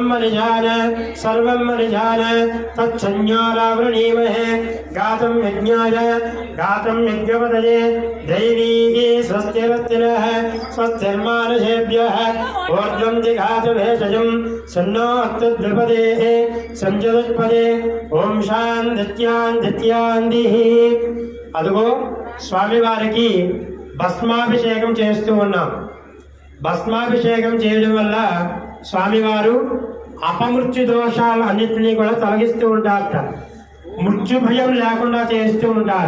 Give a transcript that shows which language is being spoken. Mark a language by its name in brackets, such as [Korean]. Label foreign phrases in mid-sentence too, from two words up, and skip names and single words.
[Sanskrit] मनिषान सर्वं मनिषान तच्छन्योरावृणीमहे गातं यज्ञाय गातं यज्ञपतये दैवी स्वस्तिरस्तिनः स्वस्तिर्मानुषेभ्यः ऊर्ध्वं जिघातु भेषजं सन्नोऽस्तुद्विपदेः संजदुष्पदे ॐ शान्तित्यान्तित्यान्तिः [Telugu] అదుగో స్వామివారికి భస్మాభిషేకం చేస్తూ ఉన్నాం. భస్మాభిషేకం చేయడం వల్ల స్వామివారు అపమృత్యు దోషాలు అన్నింటినీ కూడా తొలగిస్తూ ఉంటారట. మృత్యు భయం లేకుండా చేస్తూ ఉంటారు.